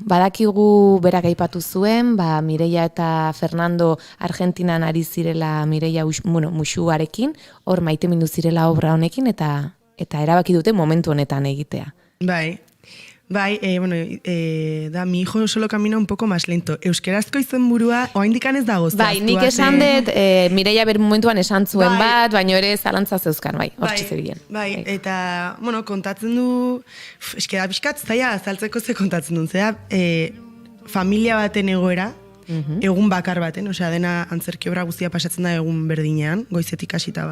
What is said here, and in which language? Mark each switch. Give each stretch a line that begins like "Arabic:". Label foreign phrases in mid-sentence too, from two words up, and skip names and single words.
Basque: Badakigu berak aipatu zuen, Mireia eta Fernando Argentinan ari zirela Mireia Muxuarekin, hor maitemindu zirela obra honekin eta erabaki dute momentu honetan egitea.
Spanish: Bai, da mi hijo solo camina un poco más lento.
Basque: Euskerazko izenburua oraindikan ez dago. Bai, nik esan dut, Mireia ber momentuan esan zuen bat, baina ere zalantza zeuzkan, hortxe zebilen. Bai, eta, kontatzen du, eskera pixkat, zaila azaltzeko ze kontatzen duen, zera, familia baten egoera, egun bakar baten, dena antzerki obra guztia pasatzen da egun berdinean, goizetik hasita